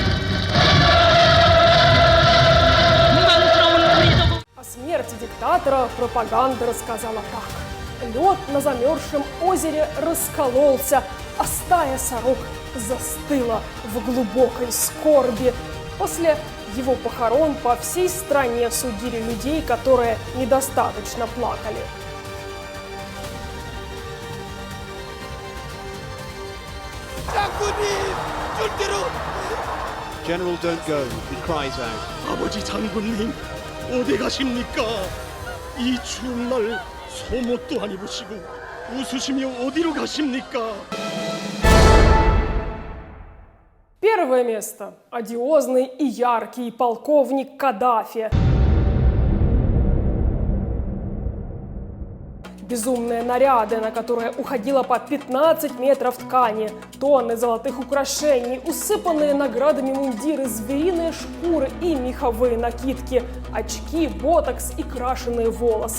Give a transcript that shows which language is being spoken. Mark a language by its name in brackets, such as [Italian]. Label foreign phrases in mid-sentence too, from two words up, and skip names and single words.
[Russian] Диктатора пропаганда рассказала так. Лед на замерзшем озере раскололся, а стая сорок застыла в глубокой скорби. После его похорон по всей стране судили людей, которые недостаточно плакали. [English] General, don't go. He cries out. [Korean] 아버지 장군님, 어디 가십니까? 이 추운 날 속옷도 안 입으시고 웃으시며 어디로 가십니까? [Russian] Первое место. Одиозный и яркий полковник Каддафи. Безумные наряды, на которые уходило по 15 метров ткани, тонны золотых украшений, усыпанные наградами мундиры, звериные шкуры и меховые накидки, очки, ботокс и крашеные волосы.